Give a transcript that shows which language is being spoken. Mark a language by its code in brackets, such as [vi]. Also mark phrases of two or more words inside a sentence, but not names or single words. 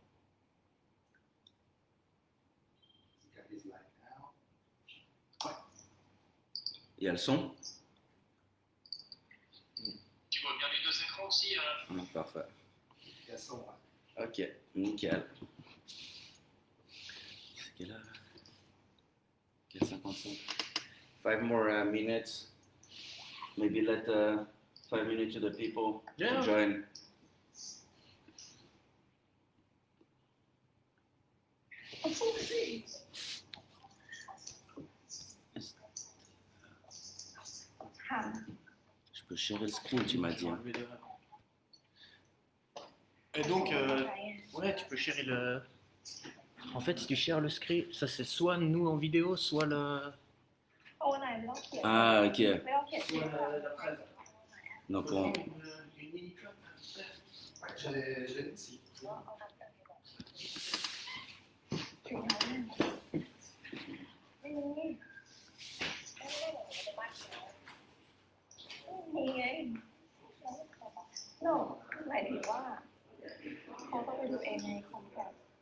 [fr] Il y a le son? Tu vois bien les deux écrans aussi. Ah, parfait. Il y a le son, ouais. Ok, nickel. C'est quelle heure? [en] 4:55. 5 more minutes. Maybe let 5 minutes to the people Yeah. to join. [fr] Je peux share le screen, tu m'as dit. Hein. Et donc, ouais, tu peux share le. En fait, si tu shares le screen, ça c'est soit nous en vidéo, soit le. Ah, ok. Soit la presse. Donc on. Je l'ai ici. [th] No หมายถึงว่าเขาต้องไปดูเองในคอมแพค